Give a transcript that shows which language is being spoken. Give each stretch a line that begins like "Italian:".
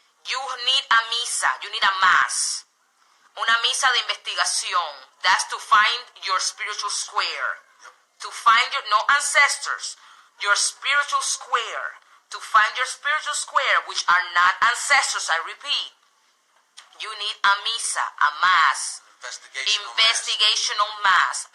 English: You need a misa, you need a mass.
Spanish: Una misa de investigación.
English: That's to find your spiritual square. To find no ancestors, your spiritual square. To find your spiritual square, which are not ancestors, I repeat. You need a misa, a mass. Investigational mass.